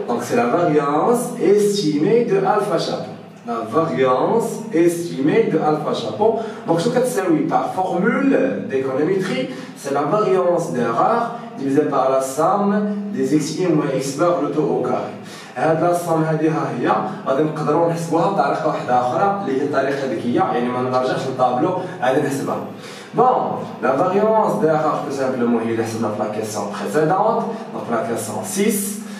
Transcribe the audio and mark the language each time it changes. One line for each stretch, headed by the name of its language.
French: Donc, c'est la variance estimée de alpha chapeau. La variance estimée de alpha chapeau. Donc, ce que c'est oui, par formule d'économétrie, c'est la variance d'erreur divisée par la somme des x moins x bar le taux au carré.
Arabic: هاد لا الصم هذه ها هي غادي نقدروا نحسبوها بطريقه واحده اخرى اللي هي الطريقه ذكيه يعني ما نرجعش للطابلو غادي نحسبها.
French: Bon, la variance d'erreur tout simplement
Arabic: هي اللي حسبنا في
French: la question précédente donc la question 6.